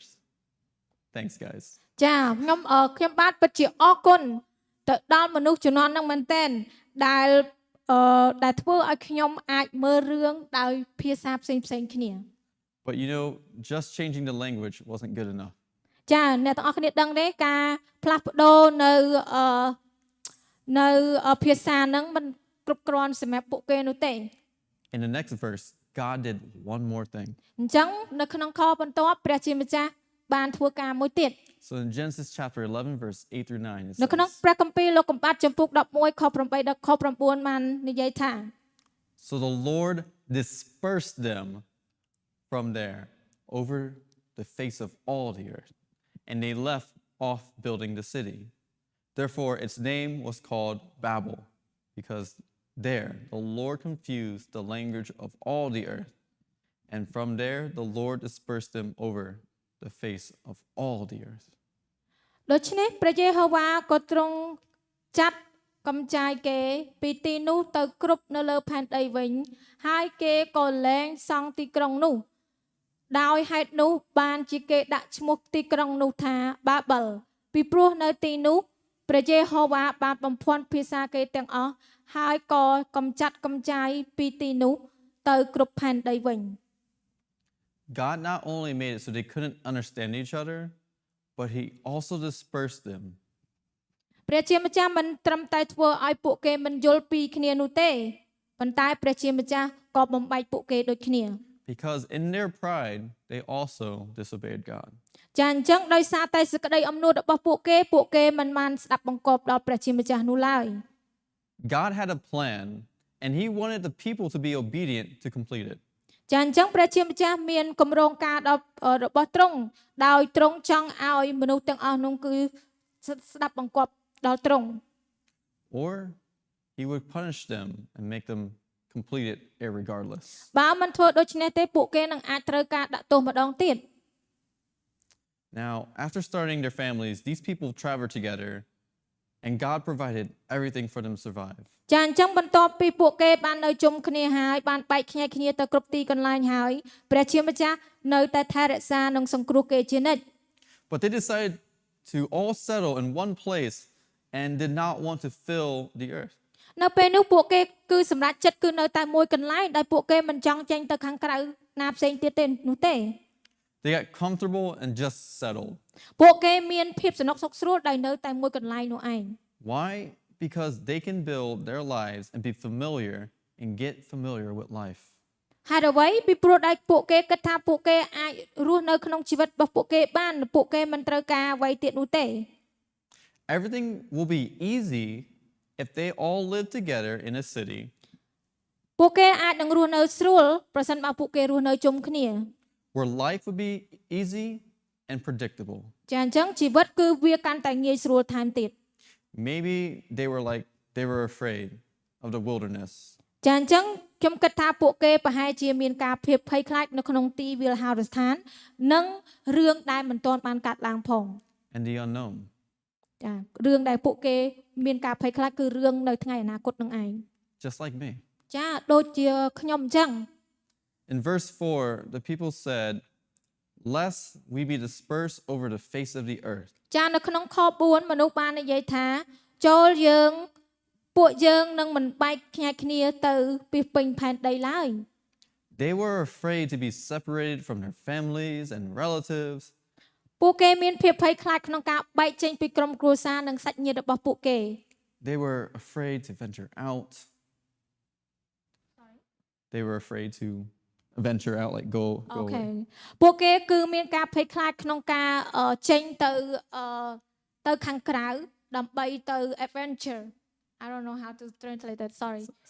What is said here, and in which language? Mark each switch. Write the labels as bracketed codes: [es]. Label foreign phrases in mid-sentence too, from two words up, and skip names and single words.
[en] Thanks, guys. [km] ចាខ្ញុំបាទពិតជាអរគុណទៅដល់មនុស្សជំនាន់ហ្នឹងមែនតើដែលធ្វើឲ្យខ្ញុំអាចមើលរឿងដោយភាសាផ្សេងគ្នា [en] But you know, just changing the language wasn't good enough. [km] ចាអ្នកទាំងអស់គ្នាដឹងទេការផ្លាស់ប្ដូរនៅភាសាហ្នឹងមិនគ្រប់គ្រាន់សម្រាប់ពួកគេនោះទេ [en] In the next verse, God did one more thing. [km] អញ្ចឹងនៅក្នុងខបន្ទាប់ព្រះជាម្ចាស់បានធ្វើការមួយទៀត [en] So in Genesis chapter 11, verse 8 through 9, it [km] នៅក្នុង [en] says, [km] ព្រះគម្ពីរលោកកំបាត់ចំពុក11ខ8ដល់ខ9បាននិយាយថា [en] So the Lord dispersed them from there over the face of all the earth, and they left off building the city. Therefore, its name was called Babel, because there the Lord confused the language of all the earth. And from there the Lord dispersed them over the face of all the earth. [km] ដូច្នេះព្រះយេហូវ៉ាក៏ទ្រង់ចាត់កំចាយគេពីទីនោះទៅគ្រប់នៅលើផែនដីវិញហើយគេក៏លែងសង់ទីក្រុងនោះដោយហេតុនោះបានជាគេដាក់ឈ្មោះទីក្រុងនោះថាបាបិលពីព្រោះនៅទីនោះព្រះយេហូវ៉ាបានបំភាន់ភាសាគេទាំងអស់ហើយក៏កំចាត់កំចាយពីទីនោះទៅគ្រប់ផែនដីវិញ [en] God not only made it so they couldn't understand each other, but he also dispersed them. [km] ព្រះជាម្ចាស់មិនត្រឹមតែធ្វើឲ្យពួកគេមិនយល់ពីគ្នានោះទេប៉ុន្តែព្រះជាម្ចាស់ក៏បំបែកពួកគេដូចគ្នា [en] Because in their pride, they also disobeyed God. [km] ចាអញ្ចឹងដោយសារតែសេចក្តីអំនួតរបស់ពួកគេមិនបានស្ដាប់បង្គាប់ដល់ព្រះជាម្ចាស់នោះឡើយ [en] God had a plan, and he wanted the people to be obedient to complete it. [km] ចាអញ្ចឹងព្រះជាម្ចាស់មានគម្រោងការរបស់ទ្រង់ដោយទ្រង់ចង់ឲ្យមនុស្សទាំងអស់នោះគឺស្ដាប់បង្គាប់ដល់ទ្រង់ [en] Or he would punish them and make them complete it irregardless. [km] បើមិនធ្វើដូច្នេះទេពួកគេនឹងអាចត្រូវការដាក់ទោសម្ដងទៀត [en] Now, after starting their families, these people traveled together, and God provided everything for them to survive. [km] ចាអញ្ចឹងបន្ទាប់ពីពួកគេបាននៅជុំគ្នាហើយបានបែកខ្ញែកគ្នាទៅគ្រប់ទីកន្លែងហើយព្រះជាម្ចាស់នៅតែថែរក្សានិងសង្គ្រោះគេជានិច្ច [en] But they decided to all settle in one place and did not want to fill the earth. [km] នៅពេលនោះពួកគេគឺសម្រាប់ចិត្តគឺនៅតែមួយកន្លែងដែលពួកគេមិនចង់ចេញទៅខាងក្រៅណាផ្សេងទៀតទេនោះទេ [en] They got comfortable and just settled. [km] ពួកគេមានភាពសនុកសុខស្រួលដោយនៅតែមួយកន្លែងនោះឯង [en] Why? Because they can build their lives and be familiar and get familiar with life. [km] ហេតុអ្វីពីព្រោះដែលពួកគេគិតថាពួកគេអាចរស់នៅក្នុងជីវិតរបស់ពួកគេបានពួកគេមិនត្រូវការអ្វីទៀតនោះទេ [en] Everything will be easy if they all live together in a city. [km] ពួកគេអាចនឹងរស់នៅស្រួលប្រសិនបើពួកគេរស់នៅជុំគ្នា [en] Where life would be easy and predictable. [km] ចាអញ្ចឹងជីវិតគឺវាកាន់តែងាយស្រួលថែមទៀត [en] Maybe they were afraid of the wilderness. [km] ចាអញ្ចឹងខ្ញុំគិតថាពួកគេប្រហែលជាមានការភ័យខ្លាចនៅក្នុងទីវាលហោរស្ថាននិងរឿងដែលមិនទាន់បានកាត់ឡើងផង [en] And the unknown. [km] ចារឿងដែលពួកគេមានការភ័យខ្លាចគឺរឿងនៅថ្ងៃអនាគតនឹងឯង [en] Just like me. [km] ចាដូចជាខ្ញុំអញ្ចឹង [en] In verse 4, the people said, "Lest we be dispersed over the face of the earth." [km] ចានៅក្នុងខ4មនុស្សបាននិយាយថាចូលយើងពួកយើងនឹងមិនបែកខ្ញែកគ្នាទៅពីពេញផែនដីឡើយ [en] They were afraid to be separated from their families and relatives. [km] ពួកគេមានភាពភ័យខ្លាចក្នុងការបែកចេញពីក្រុមគ្រួសារនិងសាច់ញាតិរបស់ពួកគេ [en] They were afraid to venture out. They were afraid to venture out, like go អូខេ away. [km] ពួកគេគឺមានការភ័យខ្លាចក្នុងការចេញទៅខាងក្រៅដើម្បីទៅ [en] adventure I don't know how to translate that sorry